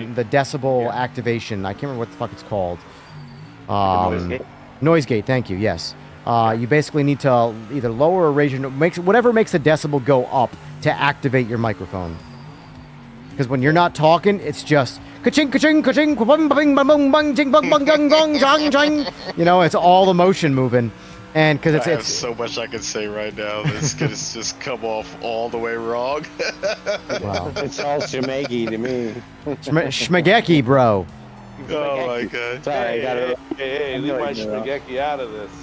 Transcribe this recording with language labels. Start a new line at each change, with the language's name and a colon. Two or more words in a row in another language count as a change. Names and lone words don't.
English: mic. the decibel activation? I can't remember what the fuck it's called. noise gate? Noise gate. Thank you. Yes. You basically need to either lower or raise your whatever makes the decibel go up to activate your microphone. Because when you're not talking, it's just ka-ching, ka-ching, ka-ching, ka-bum, ba-bing, ba-bung, bung, ching, bung, bung, gung, gong, chang, chang. You know, it's all the motion moving, and because I have it's so much I can say right now. This could just come off all the way wrong. wow, It's all Simagic to me. Schmageki, bro. Oh my god, Sorry, I got it. Hey, leave my spaghetti out of this.